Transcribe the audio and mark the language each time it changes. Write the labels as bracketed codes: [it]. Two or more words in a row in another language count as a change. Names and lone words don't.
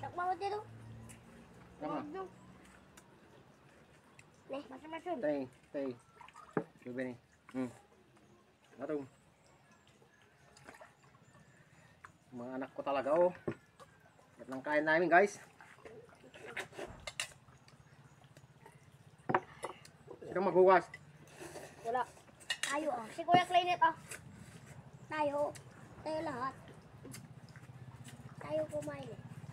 [tl] Ako dito. Tama. [id] Nih, masuk-masuk. Tay. Coba nih. Aduh. [tl] Mga anak ko talaga oh. Yan lang kain namin guys. Sino maghugas? Wala. Tayo oh. Si Kuya Claynet oh. Tayo. Tayo lahat. Tayo kumain eh.